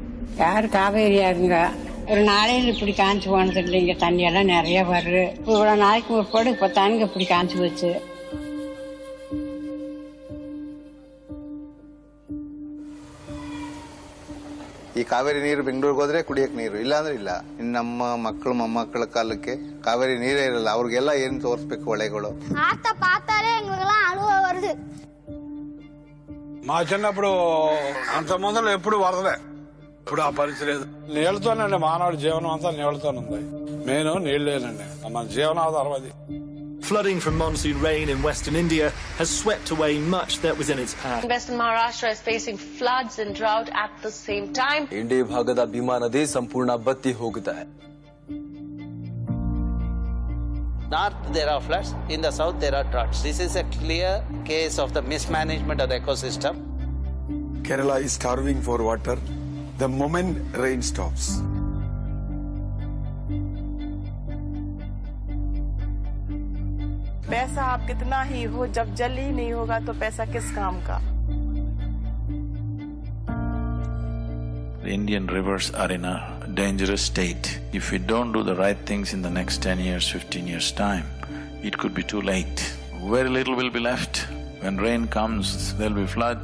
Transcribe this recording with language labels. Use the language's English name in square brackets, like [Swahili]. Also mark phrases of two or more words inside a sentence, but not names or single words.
[Tamil] யார் காவேரியாருங்க ஒரு நாளையில் இப்படி காஞ்சி போனது இல்லைங்க. தண்ணியெல்லாம் நிறைய வருது. இவ்வளோ நாளைக்கு முற்பாடு இப்போ தானுங்க இப்படி காஞ்சி போச்சு. [Kannada] ಈ ಕಾವೇರಿ ನೀರು ಬೆಂಗಳೂರಿಗೆ ಹೋದ್ರೆ ಕುಡಿಯಕ್ಕೆ ನೀರು, ಇಲ್ಲಾಂದ್ರೆ ಇಲ್ಲ. ಇನ್ನು ನಮ್ಮ ಮಕ್ಕಳು ಮೊಮ್ಮಕ್ಕಳ ಕಾಲಕ್ಕೆ ಕಾವೇರಿ ನೀರೇ ಇರಲ್ಲ. ಅವ್ರಿಗೆಲ್ಲ ಏನ್ ತೋರಿಸ್ಬೇಕು ಹೊಳೆಗಳು. [Tamil] பார்த்தாலே எங்களுக்கெல்லாம் அழுவ வருது. [Telugu] మా చిన్నప్పుడు అంత ముందర ఎప్పుడు వరదలే. ఇప్పుడు ఆ పరిస్థితి లేదు. నీళ్లతోనండి మానవుడి జీవనం అంతా నీళ్లతోనుంది. మెయిన్ నీళ్లేనండి మన జీవనాధారం అది. [English] Flooding from monsoon rain in western India has swept away much that was in its path. Western Maharashtra is facing floods and drought at the same time. [Kannada] ಇಂಡಿಯಾ ಭಾಗದ ಭೀಮಾ ನದಿ ಸಂಪೂರ್ಣ ಬತ್ತಿ ಹೋಗಿದೆ. [English] North there are floods, in the south there are droughts. This is a clear case of the mismanagement of the ecosystem. Kerala is starving for water the moment rain stops. [Hindi] पैसा आप कितना ही हो, जब जल ही नहीं होगा तो पैसा किस काम का। [English] The Indian rivers are in a dangerous state. If we don't do the right things in the next 10 years, 15 years' time, it could be too late. Very little will be left. When rain comes, there'll be floods.